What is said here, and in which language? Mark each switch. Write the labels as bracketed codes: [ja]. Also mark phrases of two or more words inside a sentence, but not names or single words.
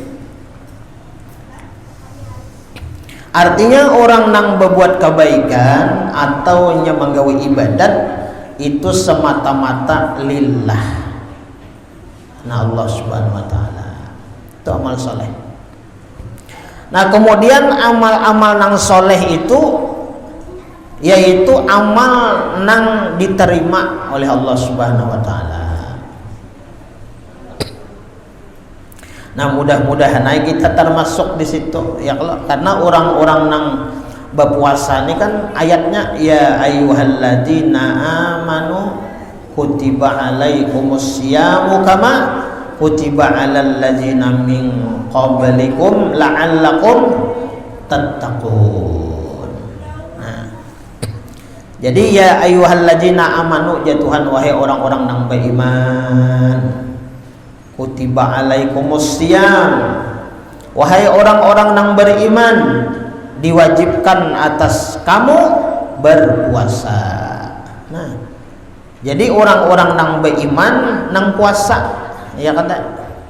[bjn] Artinya orang nang berbuat kebaikan atau nya menggawi ibadat itu semata-mata lillah. [id] Nah Allah [ar] سبحانه وتعالى. [bjn] Itu amal soleh. Nah kemudian amal-amal nang soleh itu yaitu amal nang diterima oleh Allah [ar] سبحانه وتعالى. [bjn] Nah mudah-mudahan kita termasuk di situ ya, karena orang-orang nang berpuasa ini kan ayatnya [ar] يا أيها الذين آمنوا كتب عليكم الصيام كما كتب على الذين من قبلكم لعلكم تتقون. [bjn] Nah, jadi [ar] يا أيها الذين آمنوا [bjn] ya Tuhan wahai orang-orang nang beriman, [ar] كتب عليكم الصيام [bjn] wahai orang-orang nang beriman, diwajibkan atas kamu berpuasa. Nah, jadi orang-orang nang beriman nang puasa ya kata.